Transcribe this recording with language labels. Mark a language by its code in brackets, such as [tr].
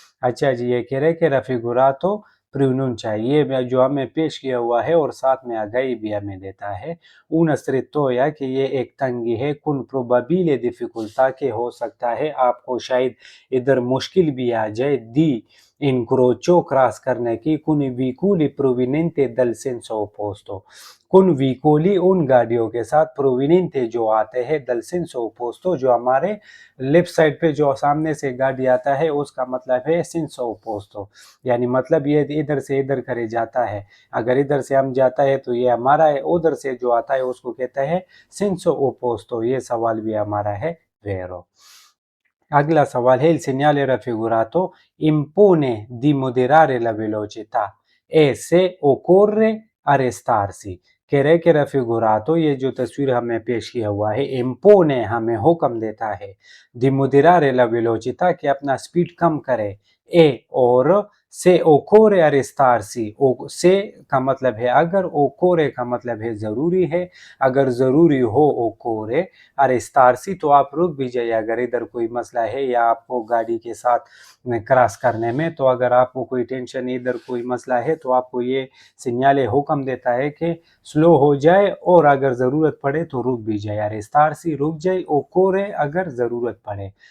[hi] अच्छा जी, ये कह रहे कि raffigurato प्रोनुncia ये जो हमें पेश किया हुआ है और साथ में आगाही भी हमें देता है [it] un strettoia [hi] कि ये एक तंगी है [it] con probabile difficoltà [hi] के हो सकता है आपको शायद इधर मुश्किल भी आ जाए दी incrocio क्रॉस करने की [it] con i vicoli provenienti dal senso opposto। [hi] कुन विकोली उन गाड़ियों के साथ प्रोविनेंटे जो आते हैं दल सेंसो ओपोस्तो जो हमारे लेफ्ट साइड पे जो सामने से गाड़ी आता है उसका मतलब है सेंसो ओपोस्तो, यानी मतलब ये इधर से इधर करे जाता है। अगर इधर से हम जाता है तो ये हमारा है, उधर से जो आता है उसको कहता है सेंसो ओपोस्तो। ये सवाल भी हमारा है वेरो। [it] अगला सवाल है il segnale raffigurato impone di moderare la velocità e se occorre arrestarsi। [hi] कह रहे कि raffigurato ये जो तस्वीर हमें पेश किया हुआ है impone हमें हुक्म देता है [it] di moderare la velocità [hi] कि अपना स्पीड कम करे ए और से [it] occorre arrestarsi, [hi] से का मतलब है अगर, occorre का मतलब है ज़रूरी है, अगर ज़रूरी हो occorre arrestarsi तो आप रुक भी जाइए अगर इधर कोई मसला है या आपको गाड़ी के साथ क्रॉस करने में, तो अगर आपको कोई टेंशन इधर कोई मसला है तो आपको ये सिग्नल हुक्म देता है कि स्लो हो जाए और अगर ज़रूरत पड़े तो रुक भी जाए, arrestarsi रुक जाए, occorre अगर ज़रूरत पड़े।